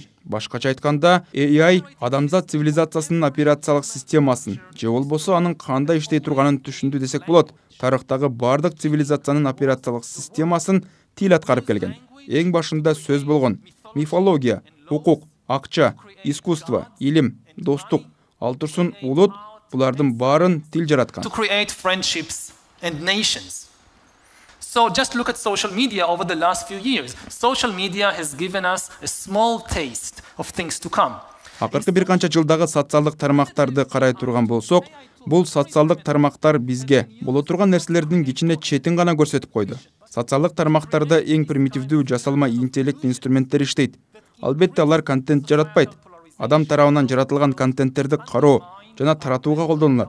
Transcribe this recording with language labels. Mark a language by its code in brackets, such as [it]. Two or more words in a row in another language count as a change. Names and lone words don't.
[ky] Башкача айтканда, AI адамзат цивилизациясынын операциялык системасын, же болбосо анын кандай иштей турганын түшүндү десек болот. Тарыхтагы бардык цивилизациянын операциялык системасын тил аткарып келген. Эң башында сөз болгон. Мифология, укук, акча, искусство, илим, достук, ал турсун улут булардын баарын тил жараткан. [en] to create friendships and nations. So just look at social media over the last few years. Social media has given us a small taste of things to come. [ky] Акыркы бир канча жылдагы социалдык тармактарды карай турган болсок, бул социалдык тармактар бизге боло турган нерселердин кичине четин гана көрсөтүп койду. Социалдык тармактарда эң примитивдүү жасалма интеллект инструменттер иштейт. Албетте алар контент жаратпайт. Адам тарабынан жаратылган контенттерди кароо жана таратууга колдонулат.